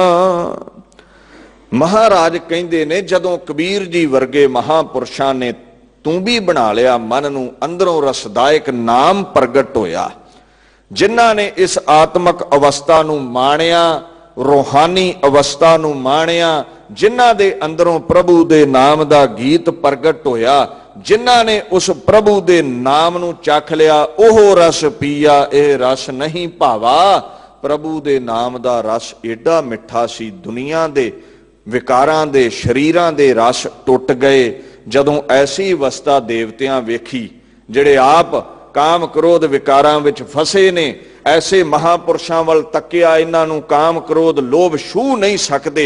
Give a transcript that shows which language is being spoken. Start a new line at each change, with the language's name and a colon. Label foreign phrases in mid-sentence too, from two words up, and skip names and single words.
Punjabi: ਮਹਾਰਾਜ ਕਹਿੰਦੇ ਨੇ ਜਦੋਂ ਕਬੀਰ ਜੀ ਵਰਗੇ ਮਹਾਂਪੁਰਖਾਂ ਨੇ ਤੂੰਬੀ ਬਣਾ ਲਿਆ ਮਨ ਨੂੰ, ਅੰਦਰੋਂ ਰਸਦਾਇਕ ਨਾਮ ਪ੍ਰਗਟ ਹੋਇਆ। ਜਿਨ੍ਹਾਂ ਨੇ ਇਸ ਆਤਮਕ ਅਵਸਥਾ ਨੂੰ ਮਾਣਿਆ, ਰੂਹਾਨੀ ਅਵਸਥਾ ਨੂੰ ਮਾਣਿਆ, ਜਿਨ੍ਹਾਂ ਦੇ ਅੰਦਰੋਂ ਪ੍ਰਭੂ ਦੇ ਨਾਮ ਦਾ ਗੀਤ ਪ੍ਰਗਟ ਹੋਇਆ, ਜਿਨ੍ਹਾਂ ਨੇ ਉਸ ਪ੍ਰਭੂ ਦੇ ਨਾਮ ਨੂੰ ਚੱਖ ਲਿਆ, ਉਹ ਰਸ ਪੀਆ ਯਹ ਰਸ ਨਹੀਂ ਭਾਵਾ। ਪ੍ਰਭੂ ਦੇ ਨਾਮ ਦਾ ਰਸ ਏਡਾ ਮਿੱਠਾ ਸੀ, ਦੁਨੀਆ ਦੇ ਵਿਕਾਰਾਂ ਦੇ ਸਰੀਰਾਂ ਦੇ ਰਸ ਟੁੱਟ ਗਏ। ਜਦੋਂ ਐਸੀ ਅਵਸਥਾ ਦੇਵਤਿਆਂ ਵੇਖੀ ਜਿਹੜੇ ਆਪ ਕਾਮ ਕ੍ਰੋਧ ਵਿਕਾਰਾਂ ਵਿਚ ਫਸੇ ਨੇ, ਐਸੇ ਮਹਾਂਪੁਰਖਾਂ ਵੱਲ ਤੱਕਿਆ, ਇਨ੍ਹਾਂ ਨੂੰ ਕਾਮ ਕ੍ਰੋਧ ਲੋਭ ਛੂਹ ਨਹੀਂ ਸਕਤੇ।